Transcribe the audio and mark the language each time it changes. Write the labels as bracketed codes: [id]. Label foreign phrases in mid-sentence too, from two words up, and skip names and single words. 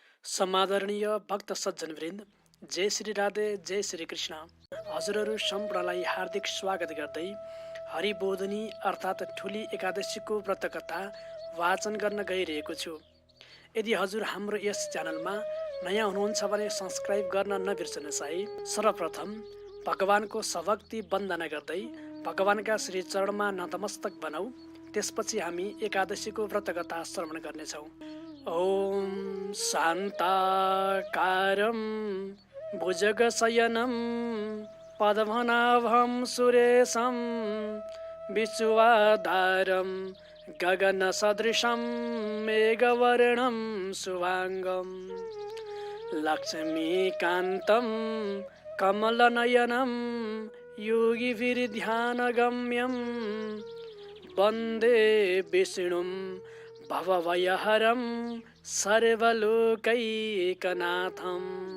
[ne] समादरणीय भक्त सज्जनवृन्द, जय श्री राधे, जय श्री कृष्ण। हजुरहरू सम्पूर्णलाई हार्दिक स्वागत गर्दै हरिबोधनी अर्थात् ठुली एकादशीको व्रतकथा वाचन गर्न गइरहेको छु। यदि हजुर हाम्रो यस च्यानलमा नयाँ हुनुहुन्छ भने सब्स्क्राइब गर्न नबिर्सनुहोस् है। सर्वप्रथम भगवानको सभक्ति वन्दना गर्दै भगवानका श्री चरणमा नतमस्तक बनौ। त्यसपछि हामी एकादशीको व्रतकथा श्रवण गर्नेछौँ। [sa] ॐ शान्ताकारं भुजगशयनं पद्मनाभं सुरेशं विश्वाधारं गगनसदृशं मेघवर्णं शुभांगं लक्ष्मीकान्तं कमलनयनं योगिभिर्ध्यानगम्यं वन्दे विष्णुं भवभयहरं सर्वलोकैकनाथम्।